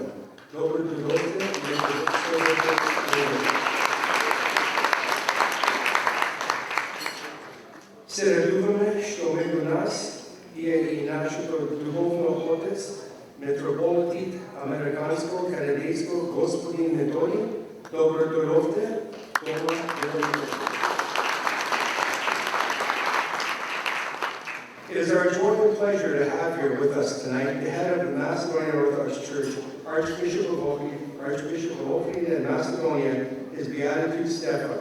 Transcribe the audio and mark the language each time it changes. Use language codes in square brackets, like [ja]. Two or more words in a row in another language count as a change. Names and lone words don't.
[mk] Добро дојдовте и се радуваме што меѓу нас е и нашето духовно отец, митрополит американско-канадејско господин Методи. Добро дојдовте. [en] It is our joy and pleasure to have here with us tonight the head of the Macedonian Orthodox Church, Archbishop of Ohrid and Macedonia, His Beatitude Stefan.